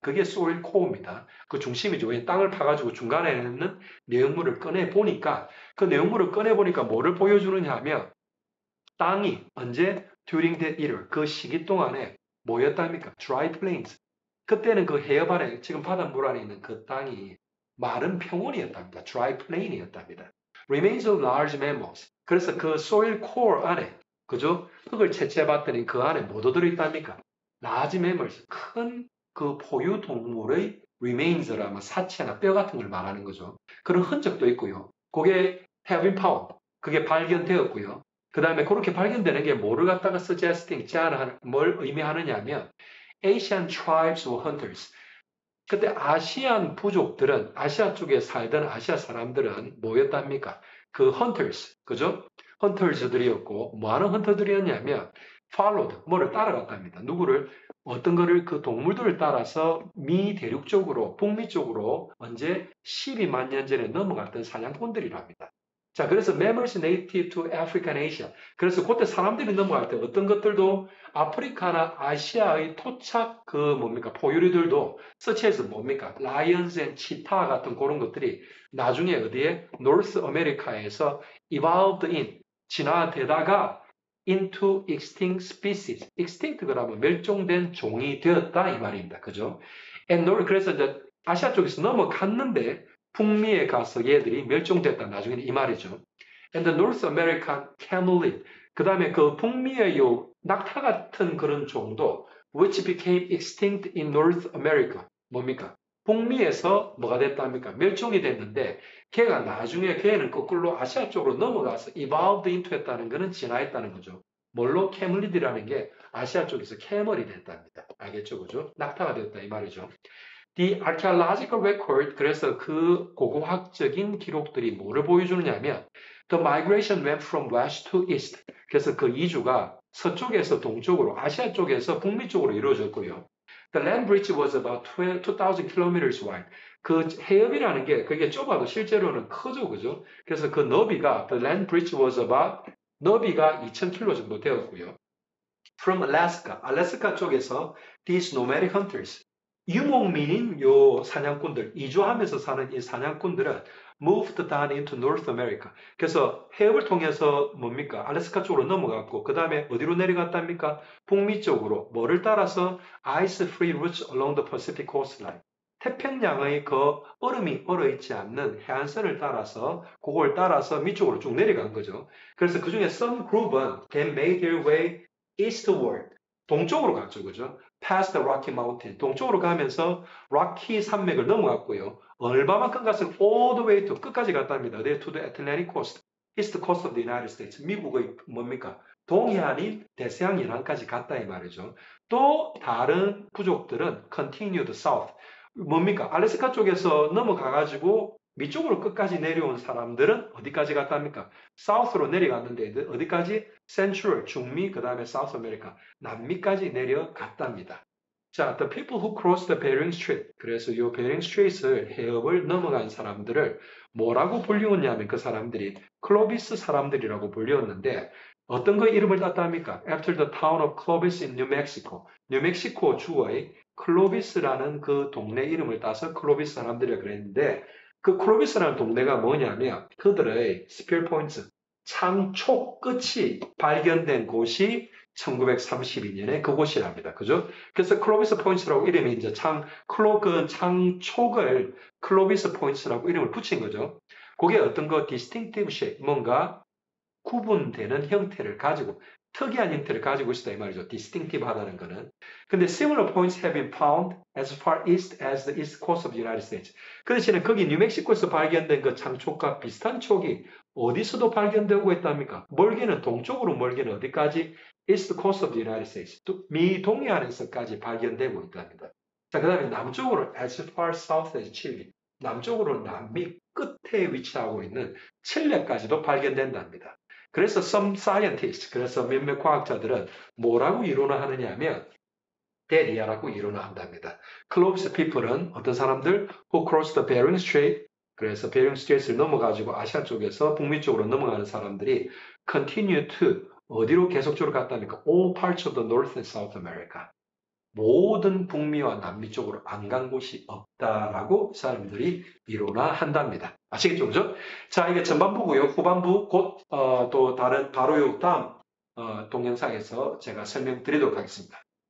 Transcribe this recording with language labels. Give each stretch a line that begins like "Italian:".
Korean: 그게 soil core입니다. 그 중심이죠. 땅을 파가지고 중간에 있는 내용물을 꺼내 보니까 그 내용물을 꺼내 보니까 뭐를 보여주느냐 하면 땅이 언제
English: during that era
Korean: 그 시기 동안에 뭐였답니까?
English: dry plains.
Korean: 그때는 그 해협 안에 지금 바닷물 안에 있는 그 땅이 마른 평원이었답니다.
English: dry plain이었답니다. remains of large mammals.
Korean: 그래서 그 soil core 안에 그죠? 흙을 채취해 봤더니 그 안에 뭐도 들어있답니까?
English: large mammals.
Korean: 큰 그 포유 동물의 remains라면 사체나 뼈 같은 걸 말하는 거죠. 그런 흔적도 있고요. 그게
English: have been found.
Korean: 그게 발견되었고요. 그 다음에 그렇게 발견되는 게 뭐를 갖다가 suggesting, 제안하는, 뭘 의미하느냐 하면
English: Asian tribes or hunters.
Korean: 그때 아시안 부족들은, 아시아 쪽에 살던 아시아 사람들은 뭐였답니까? 그 hunters, 그죠? 헌터즈들이었고, 뭐 하는 헌터들이었냐면, followed, 뭐를 따라갔답니다. 누구를? 어떤 거를 그 동물들을 따라서 미 대륙 쪽으로, 북미 쪽으로 언제 12만 년 전에 넘어갔던 사냥꾼들이랍니다. 자, 그래서
English: members native to Africa and Asia.
Korean: 그래서 그때 사람들이 넘어갈 때 어떤 것들도 아프리카나 아시아의 토착 그 뭡니까 포유류들도
English: such as
Korean: 뭡니까
English: lions and cheetah
Korean: 같은 그런 것들이 나중에 어디에 North America에서
English: evolved in
Korean: 진화되다가
English: into extinct species.
Korean: extinct 그러면 멸종된 종이 되었다 이 말입니다. 그죠? 그래서 이제 아시아 쪽에서 넘어갔는데 북미에 가서 얘들이 멸종됐다. 나중에는 이 말이죠.
English: And the North American camelid.
Korean: 그 다음에 그 북미의 요 낙타 같은 그런 종도
English: which became extinct in North America.
Korean: 뭡니까? 북미에서 뭐가 됐답니까? 멸종이 됐는데 걔가 나중에 걔는 거꾸로 아시아 쪽으로 넘어가서
English: evolved into
Korean: 했다는 거는 진화했다는 거죠. 뭘로? 캐멀리드라는 게 아시아 쪽에서 캐멀이 됐답니다. 알겠죠? 그죠? 낙타가 됐다 이 말이죠.
English: The archaeological record,
Korean: 그래서 그 고고학적인 기록들이 뭐를 보여주느냐면
English: The migration went from west to east.
Korean: 그래서 그 이주가 서쪽에서 동쪽으로, 아시아 쪽에서 북미 쪽으로 이루어졌고요.
English: The land bridge was about 2,000 kilometers wide.
Korean: 그 해협이라는 게 그게 좁아도 실제로는 크죠, 그죠? 그래서 그 너비가
English: The land bridge was about
Korean: 너비가 2,000km 정도 되었고요.
English: From Alaska,
Korean: 알래스카 쪽에서
English: these nomadic hunters,
Korean: 유목민인 요 사냥꾼들, 이주하면서 사는 이 사냥꾼들은
English: moved down into North America.
Korean: 그래서 해협을 통해서 뭡니까? 알래스카 쪽으로 넘어갔고, 그 다음에 어디로 내려갔답니까? 북미 쪽으로. 뭐를 따라서?
English: Ice-free routes along the Pacific coastline.
Korean: 태평양의 그 얼음이 얼어있지 않는 해안선을 따라서, 그걸 따라서 밑쪽으로 쭉 내려간 거죠. 그래서 그 중에
English: some group은 they made their way eastward.
Korean: 동쪽으로 갔죠, 그죠?
English: past the Rocky Mountain.
Korean: 동쪽으로 가면서 락키 산맥을 넘어갔고요. 얼마만큼 갔어요?
English: all the way to
Korean: 끝까지 갔답니다. 네,
English: to the Atlantic coast, east coast of the United States.
Korean: 미국의 뭡니까? 동해안인 대서양 연안까지 갔다 이 말이죠. 또 다른 부족들은
English: continued south.
Korean: 뭡니까? 알래스카 쪽에서 넘어가가지고 밑쪽으로 끝까지 내려온 사람들은 어디까지 갔답니까? 사우스로 내려갔는데 어디까지? 센트럴, 중미, 그 다음에 사우스 아메리카, 남미까지 내려갔답니다.
English: 자, the people who crossed the Bering Strait.
Korean: 그래서 이 Bering Strait을 해협을 넘어간 사람들을 뭐라고 불리웠냐면 그 사람들이 클로비스 사람들이라고 불리웠는데 어떤 거 이름을 땄답니까?
English: After the town of Clovis in New Mexico.
Korean: 뉴멕시코 주의 클로비스라는 그 동네 이름을 따서 클로비스 사람들이라 그랬는데 그 클로비스라는 동네가 뭐냐면 그들의 스피어 포인트, 창초 끝이 발견된 곳이 1932년에 그곳이랍니다. 그죠? 그래서 클로비스 포인트라고 이름이 이제 창촉을 클로비스 포인트라고 이름을 붙인 거죠. 그게 어떤 거
English: distinctive shape,
Korean: 뭔가 구분되는 형태를 가지고 특이한 형태를 가지고 있다 이 말이죠. distinctive 하다는 거는.
English: 근데 similar points have been found as far east as the east coast of the United States.
Korean: 그 대신에 거기 뉴멕시코에서 발견된 그 창촉과 비슷한 촉이 어디서도 발견되고 있답니까? 멀게는 동쪽으로 멀게는 어디까지?
English: east coast of the United States.
Korean: 또 미 동해안에서까지 발견되고 있답니다. 자, 그 다음에 남쪽으로
English: as far south as Chile.
Korean: 남쪽으로 남미 끝에 위치하고 있는 칠레까지도 발견된답니다. 그래서
English: some scientists,
Korean: 그래서 몇몇 과학자들은 뭐라고 이론화하느냐 하면 대리아라고 이론화한답니다. Clovis people은 어떤 사람들
English: who crossed the Bering Strait,
Korean: 그래서 베링 스트레이트를 넘어가지고 아시아 쪽에서 북미 쪽으로 넘어가는 사람들이
English: continue to
Korean: 어디로 계속적으로 갔답니까?
English: All parts of the North and South America.
Korean: 모든 북미와 남미 쪽으로 안 간 곳이 없다라고 사람들이 이론화한답니다. 아시겠죠? 그죠? 자, 이게 전반부고요. 후반부 곧 또 다른 바로 요 다음 동영상에서 제가 설명드리도록 하겠습니다.